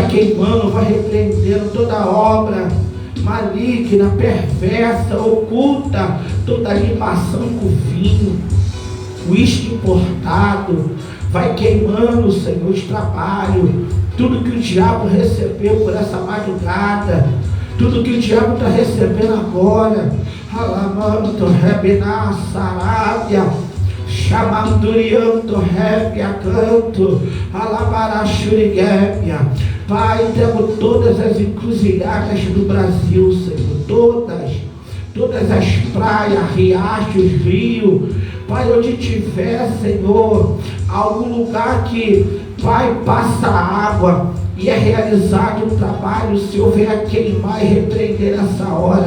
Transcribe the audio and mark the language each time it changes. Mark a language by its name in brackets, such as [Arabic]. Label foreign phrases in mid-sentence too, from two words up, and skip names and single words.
[Portuguese] queimando, vai repreendendo toda obra maligna, perversa, oculta, toda libação com vinho, uísque importado, vai queimando, Senhor, os trabalhos, tudo que o diabo recebeu por essa madrugada, tudo que o diabo está recebendo agora, alamanto, rebinar, sarábia, chamandurianto, rébia, canto, alabarachuriguébia. Pai, entrego todas as encruzilhadas do Brasil, Senhor, todas as praias, riachos, rios, Pai, onde tiver, Senhor, algum lugar que, Pai, passa água e é realizado um trabalho, o Senhor venha queimar e repreender nessa hora.